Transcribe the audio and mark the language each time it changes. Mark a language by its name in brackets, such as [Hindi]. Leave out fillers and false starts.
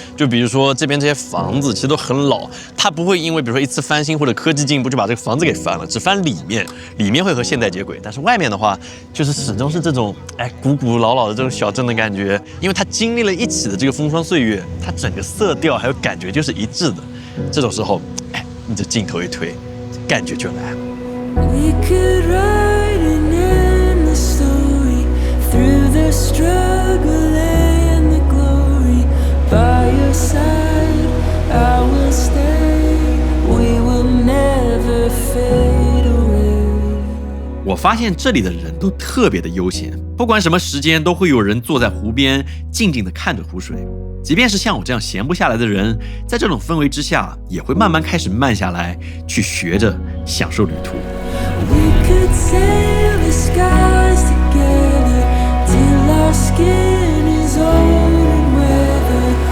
[Chinese] 就比如说这边这些房子其实都很老，它不会因为比如说一次翻新或者科技进步就把这个房子给翻了，只翻里面，里面会和现代接轨，但是外面的话，就是始终是这种古古老老的这种小镇的感觉，因为它经历了一起的这个风霜岁月，它整个色调还有感觉就是一致的。这种时候，你这镜头一推，感觉就来了。 [English] We could write an endless story through the struggle and the glory. By your side, I will stay. We will never fade away. [Chinese] 我发现这里的人都特别的悠闲，不管什么时间都会有人坐在湖边静静地看着湖水。即便是像我这样闲不下来的人，在这种氛围之下，也会慢慢开始慢下来，去学着享受旅途。 [English] We could sail the skies together till our skin is old and weathered.